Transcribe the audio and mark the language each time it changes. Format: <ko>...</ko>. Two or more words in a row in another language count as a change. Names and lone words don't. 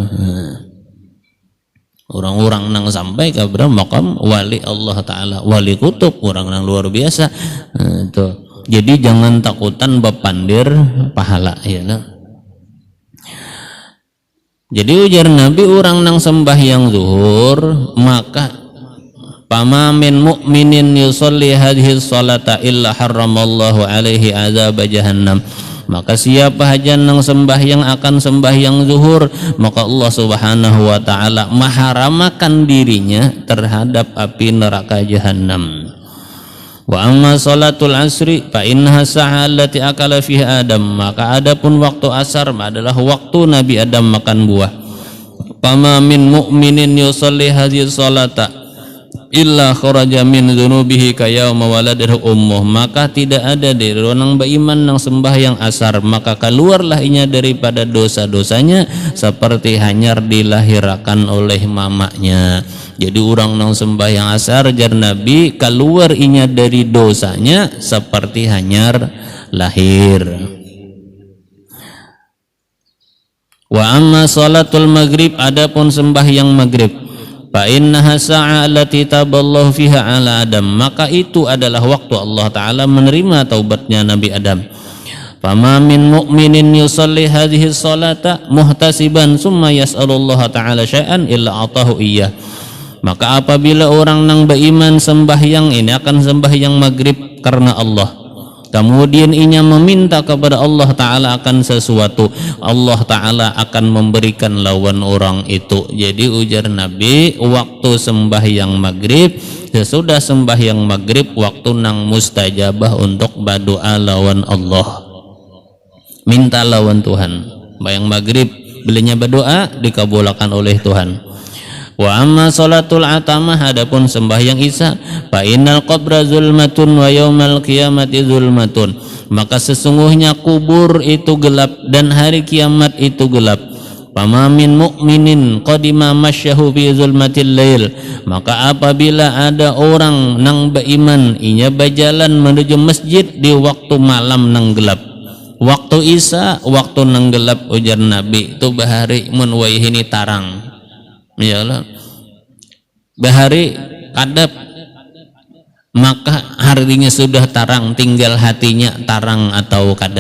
<bjn>Orang-orang nang sampai ke makam wali</bjn> <ar>الله تعالى,</ar> <bjn>wali kutub, orang nang luar biasa. Itu. Jadi jangan takutan bapandir pahala ya lah. Jadi ujar Nabi orang nang sembahyang zuhur maka pamamin</bjn> <ar>مؤمن يصلي هذه الصلاة إلا حرم الله عليه عذاب جهنم.</ar> <bjn>Maka siapa haja nang sembahyang akan sembahyang zuhur maka</bjn> <ar>الله سبحانه وتعالى</ar> <bjn>maharamakan dirinya terhadap api neraka jahanam.</bjn> <ar>وأما صلاة العصر فإنها الساعة التي أكل فيها آدم.</ar> <bjn>Maka adapun waktu asar adalah waktu Nabi Adam makan buah.</bjn> <ar>فما من مؤمن يصلي هذه الصلاة إلا خرج من ذنوبه كيوم ولدته أمه.</ar> <bjn>Maka tidak ada dari orang beriman nang sembahyang asar maka keluarlah inya daripada dosa-dosanya seperti hanyar dilahirkan oleh mamanya. Jadi orang nang sembahyang asar jar Nabi keluar inya dari dosanya seperti hanyar lahir.</bjn> <ar>وأما صلاة المغرب</ar> <bjn>adapun sembahyang maghrib</bjn> <ar>فإنها الساعة التي تاب الله فيها على آدم.</ar> <bjn>Maka itu adalah waktu</bjn> <ar>الله تعالى</ar> <bjn>menerima taubatnya Nabi Adam.</bjn> <ar>فما من مؤمن يصلي هذه الصلاة محتسبا ثم يسأل الله تعالى شيئا إلا أتاه إياه.</ar> <bjn>Maka apabila orang nang beriman sembahyang ini akan sembahyang maghrib karena Allah, kemudian inya meminta kepada</bjn> <ar>الله تعالى</ar> <bjn>akan sesuatu,</bjn> <ar>الله تعالى</ar> <bjn>akan memberikan lawan orang itu. Jadi ujar Nabi waktu sembahyang maghrib, sesudah sembahyang maghrib waktu nang mustajabah untuk berdoa lawan Allah, minta lawan Tuhan. Bayang maghrib belinya berdoa dikabulkan oleh Tuhan.</bjn> <ar>وأما صلاة العتمة</ar> <bjn>adapun sembahyang isya</bjn> <ar>فإن القبر ظلمة ويوم القيامة ظلمة.</ar> <bjn>Maka sesungguhnya kubur itu gelap dan hari kiamat itu gelap.</bjn> <ar>فما من مؤمن قدم مشاه في ظلمة الليل.</ar> <bjn>Maka apabila ada orang nang beriman inya berjalan menuju masjid di waktu malam nang gelap, waktu isya waktu nang gelap ujar Nabi itu bahari mun waihini tarang. Iyalah bahari kadap maka harinya sudah tarang, tinggal hatinya tarang atau kada.</bjn>